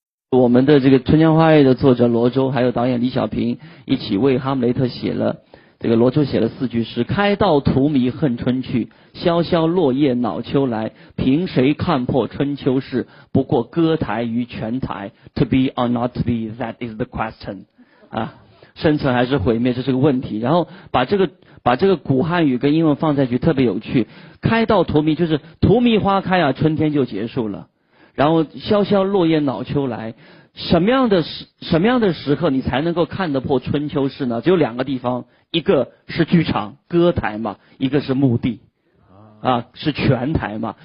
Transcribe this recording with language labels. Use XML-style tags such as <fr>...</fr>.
<zh>我们的这个《春江花月》的作者罗周还有导演李小平一起为哈姆雷特写了，这个罗周写了四句诗：开道荼蘼恨春去，萧萧落叶恼秋来，凭谁看破春秋事，不过歌台与泉台。</zh> <en>To be or not to be, that is the question 啊，</en> <zh>生存还是毁灭，这是个问题。然后把这个古汉语跟英文放在一起特别有趣，开道荼蘼就是荼蘼花开啊，春天就结束了，然后萧萧落叶恼秋来，什么样的时刻你才能够看得破春秋事呢？只有两个地方，一个是剧场歌台嘛，一个是墓地啊，是泉台嘛。</zh>